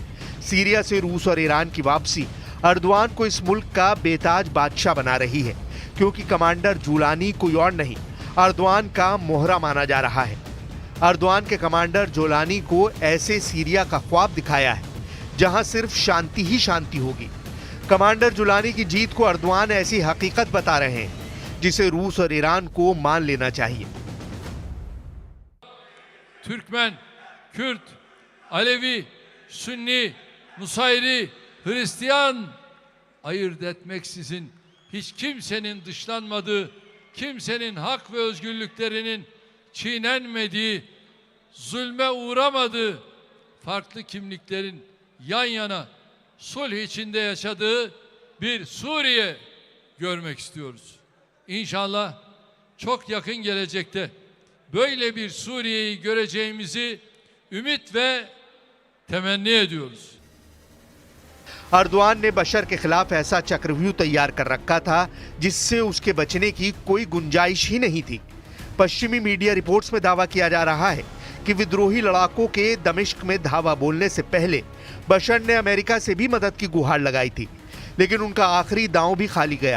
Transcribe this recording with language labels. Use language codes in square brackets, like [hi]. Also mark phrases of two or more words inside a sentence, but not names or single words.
[hi] सीरिया से रूस और ईरान की वापसी अर्दवान को इस मुल्क का बेताज बादशाह बना रही है, क्योंकि कमांडर जुलानी कोई और नहीं, अर्दवान का मोहरा माना जा रहा है। अर्दवान के कमांडर जुलानी को ऐसे सीरिया का ख्वाब दिखाया है जहां सिर्फ शांति ही शांति होगी। कमांडर जुलानी की जीत को अर्दवान ऐसी हकीकत बता रहे हैं जिसे रूस और ईरान को मान लेना चाहिए। [tr] Türkmen, Kürt, Alevi, Sünni, Nusayri, Hristiyan ayırt etmeksizin hiç kimsenin dışlanmadığı, kimsenin hak ve özgürlüklerinin çiğnenmediği zulme uğramadığı farklı kimliklerin yan yana sulh içinde yaşadığı bir Suriye görmek istiyoruz. İnşallah çok yakın gelecekte böyle bir Suriye'yi göreceğimizi ümit ve temenni ediyoruz. [hi] अर्दोआन ने बशर के खिलाफ ऐसा चक्रव्यूह तैयार कर रखा था जिससे उसके बचने की कोई गुंजाइश ही नहीं थी। पश्चिमी [en] media reports [hi] में दावा किया जा रहा है कि विद्रोही लड़ाकों के दमिश्क में धावा बोलने से पहले बशर ने अमेरिका से भी मदद की गुहार लगाई थी, लेकिन उनका आखिरी दांव भी खाली गया।